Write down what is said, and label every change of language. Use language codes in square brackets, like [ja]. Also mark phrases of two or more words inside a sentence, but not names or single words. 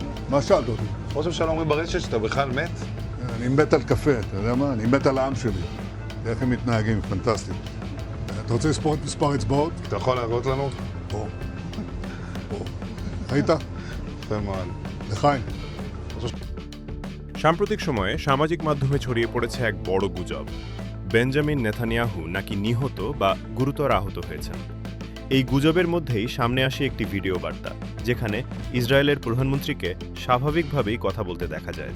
[he] מה שאלת אותי? ראש הממשלה אומרים ברשת שאתה בכלל מת? אני מת על קפה, אתה יודע מה? אני מת על העם שלי. איך הם מתנהגים, פנטסטי. אתה רוצה לספור את מספר אצבעות? אתה יכול להראות לנו? פה. פה. ראית? יפה מאוד. לחיים. [bn] সাম্প্রতিক সময়ে সামাজিক মাধ্যমে ছড়িয়ে পড়েছে এক বড় গুজব। বেঞ্জামিন নেতানিয়াহু নাকি নিহত বা গুরুতর আহত হয়েছেন। এই গুজবের মধ্যেই সামনে আসে একটি ভিডিও বার্তা, যেখানে ইসরায়েলের প্রধানমন্ত্রীকে স্বাভাবিকভাবেই কথা বলতে দেখা যায়।